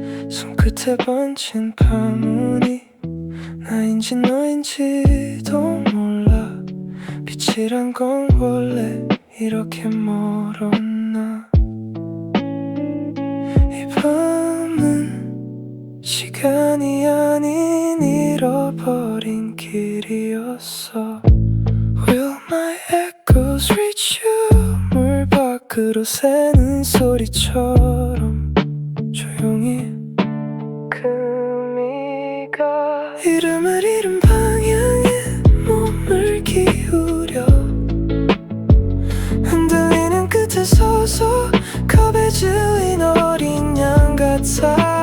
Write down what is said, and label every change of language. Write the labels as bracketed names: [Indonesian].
[Korean] 손끝에 번진 파문이 나인지 너인지도 몰라. 빛이란 건 원래 이렇게 멀었나? 이 밤은 시간이 아닌 잃어버린 길이었어. [English] Will my echoes reach you? [Korean] 물 밖으로 새는 소리처럼 조용히 금이가 이름을 잃은 방향에 몸을 기울여 흔들리는 끝에 서서 겁에 질린 어린 양 같아.